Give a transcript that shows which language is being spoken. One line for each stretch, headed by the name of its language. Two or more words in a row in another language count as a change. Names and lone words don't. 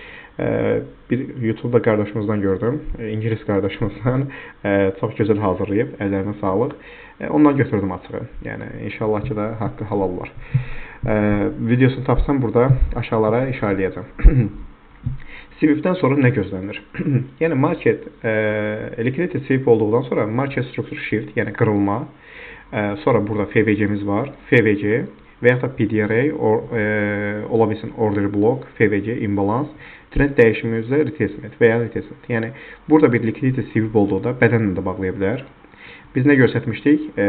Azerbaijani: Bir YouTube-da qardaşımızdan gördüm, İngilis qardaşımızdan çox gözəl hazırlayıb, əllərinə sağlıq. Ondan götürdüm açığı. Yəni inşallah ki də haqqı halal olar. Videosunu tapsam burada aşağılara işarələyəcəm. Sweep'dən sonra nə gözlənilir? Yəni
English: market liquidity sweep
Azerbaijani: olduqdan sonra
English: market structure shift,
Azerbaijani: yəni qırılma. Sonra burada FVC-miz var. FVC və yaxud da PDRA ola bilsin
English: order block,
Azerbaijani: FVC, imbalans, trend dəyişimimizdə retracement və ya retracement. Yəni burada bir
English: liquidity sweep
Azerbaijani: olduqda bədənlə də bağlaya bilər. Biz nə göstərmişdik?